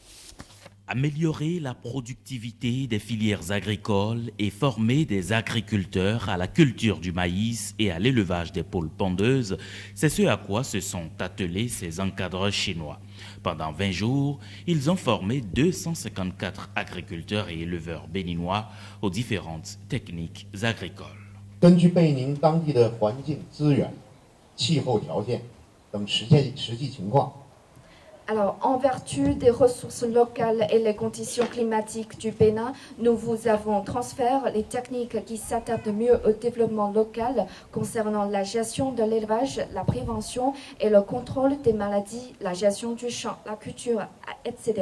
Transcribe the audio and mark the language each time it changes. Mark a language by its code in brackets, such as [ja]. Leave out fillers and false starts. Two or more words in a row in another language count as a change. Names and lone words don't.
[fr] Améliorer la productivité des filières agricoles et former des agriculteurs à la culture du maïs et à l'élevage des poules pondeuses, c'est ce à quoi se sont attelés ces encadreurs chinois. Pendant 20 jours, ils ont formé 254 agriculteurs et éleveurs béninois aux différentes techniques agricoles. [zh] 根据贝宁当地的环境资源、气候条件等实际情况。 [fr] Alors, en vertu des ressources locales et les conditions climatiques du Bénin, nous vous avons transféré les techniques qui s'adaptent mieux au développement local concernant la gestion de l'élevage, la prévention et le contrôle des maladies, la gestion du champ, la culture, etc.